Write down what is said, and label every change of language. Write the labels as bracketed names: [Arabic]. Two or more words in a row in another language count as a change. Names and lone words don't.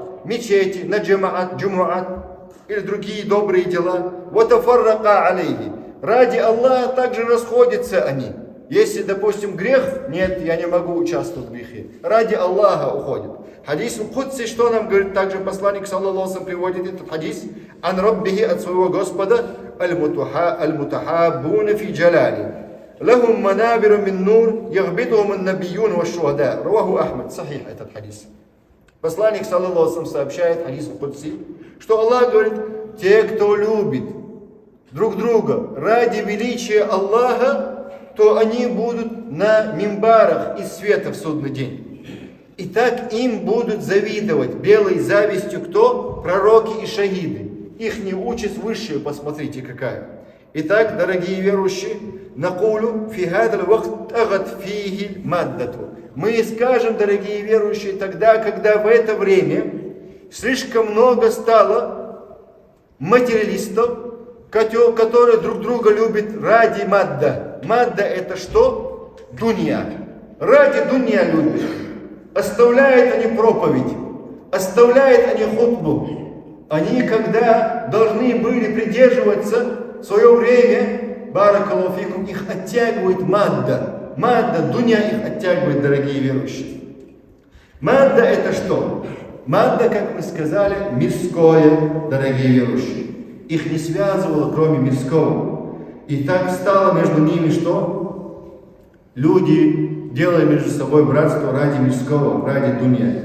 [Russian] Мечети, на джамаат, или другие добрые дела. [Arabic] وتفرقا عليه. [Russian] Ради Аллаха также расходятся они. Если, допустим, грех, нет, я не могу участвовать в грехе. Ради Аллаха уходят. Хадис в Кудсе, что нам говорит, также посланник саллаллаху приводит этот хадис. [Arabic] عن ربه, [Russian] от своего Господа, [Arabic] المتحابون في جلالي. لهم منابر من نور، يغبطهم النبيون والشهداء. رواه أحمد, [Russian] сахих этот хадис. Посланник саллаллаху сообщает, хадис в Кудсе, что Аллах говорит, те, кто любит друг друга ради величия Аллаха, то они будут на мимбарах из света в судный день. И так им будут завидовать белой завистью кто? Пророки и шахиды. Их не участь высшая, посмотрите какая. Итак, дорогие верующие, [Arabic] نقول في هذا الوقت طغت فيه المادة. [Russian] Мы скажем, дорогие верующие, тогда, когда в это время слишком много стало материалистов, которые друг друга любят ради мадда. Мадда это что? Дунья. Ради дунья любят. Оставляют они проповедь, оставляют они хутбу. Они, когда должны были придерживаться в свое время, [Arabic] بارك الله فيكم, [Russian] их оттягивает мадда. Мадда, дунья их оттягивает, дорогие верующие. Мадда это что? Мадда, как мы сказали, мирское, дорогие верующие. Их не связывало, кроме мирского. И так стало между ними что? Люди делали между собой братство ради мирского, ради дунья.